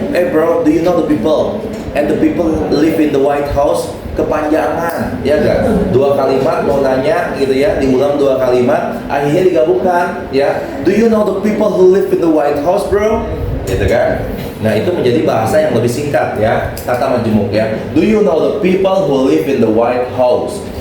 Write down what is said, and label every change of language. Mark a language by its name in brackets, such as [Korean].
[English] Bro, do you know the people? And the people live in the White House. [Indonesian] Kepanjangan, ya kan? Dua kalimat mau nanya gitu ya, diulang dua kalimat, akhirnya digabungkan, ya. [English] Do you know the people who live in the White House, bro? [Indonesian] Gitu kan? Nah itu menjadi bahasa yang lebih singkat ya, kata majemuk ya. [English] Do you know the people who live in the White House?